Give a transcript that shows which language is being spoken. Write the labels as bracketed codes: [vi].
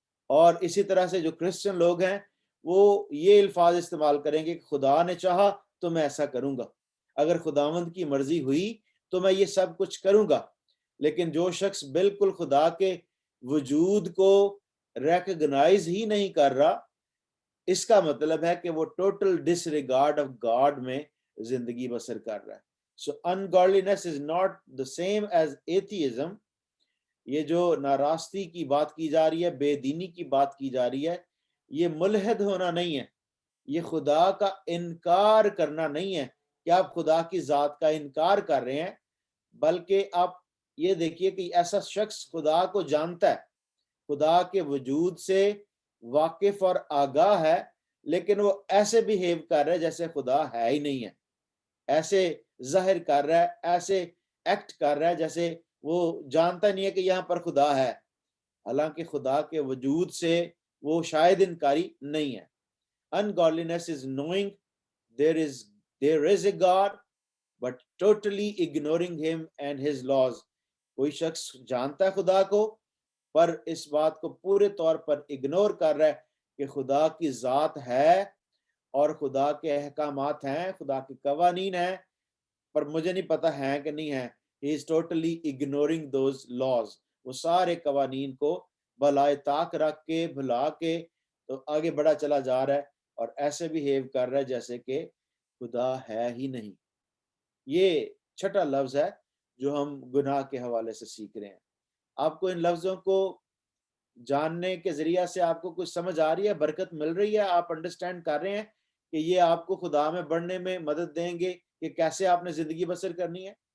[ur] اور اسی طرح سے جو کرسچن لوگ ہیں وہ یہ الفاظ استعمال کریں گے کہ خدا نے چاہا تو میں ایسا کروں گا، اگر خداوند کی مرضی ہوئی تو میں یہ سب کچھ کروں گا. لیکن جو شخص بالکل خدا کے وجود کو ریکگنائز ہی نہیں کر رہا، اس کا مطلب ہے کہ وہ total dish regard of God میں زندگی بسر کر رہا ہے. [en] So ungodliness is not the same as atheism. [ur] یہ جو ناراستی کی بات کی جا رہی ہے، بے دینی کی بات کی جا رہی ہے، یہ ملحد ہونا نہیں ہے، یہ خدا کا انکار کرنا نہیں ہے کہ آپ خدا کی ذات کا انکار کر رہے ہیں، بلکہ آپ یہ دیکھیے کہ ایسا شخص خدا کو جانتا ہے، خدا کے وجود سے واقف اور آگاہ ہے، لیکن وہ ایسے بیہیو کر رہا ہے جیسے خدا ہے ہی نہیں ہے، ایسے ظاہر کر رہا ہے، ایسے ایکٹ کر رہا ہے جیسے وہ جانتا نہیں ہے کہ یہاں پر خدا ہے، حالانکہ خدا کے وجود سے وہ شاید انکاری نہیں ہے. [en] Ungodliness is knowing there is a God but totally ignoring him and his laws. [ur] کوئی شخص جانتا ہے خدا کو پر اس بات کو پورے طور پر اگنور کر رہا ہے کہ خدا کی ذات ہے اور خدا کے احکامات ہیں، خدا کے قوانین ہیں، پر مجھے نہیں پتا ہیں کہ نہیں ہیں. [en] He is totally ignoring those laws. [ur] وہ سارے قوانین کو بلائے طاق رکھ کے بھلا کے تو آگے بڑھا چلا جا رہا ہے اور ایسے بیہیو کر رہا ہے جیسے کہ خدا ہے ہی نہیں. یہ چھٹا لفظ ہے جو ہم گناہ کے حوالے سے سیکھ رہے ہیں. آپ کو ان لفظوں کو جاننے کے ذریعہ سے آپ کو کچھ سمجھ آ رہی ہے، برکت مل رہی ہے، آپ انڈرسٹینڈ کر رہے ہیں کہ یہ آپ کو خدا میں بڑھنے میں مدد دیں گے کہ کیسے آپ نے زندگی بسر کرنی ہے.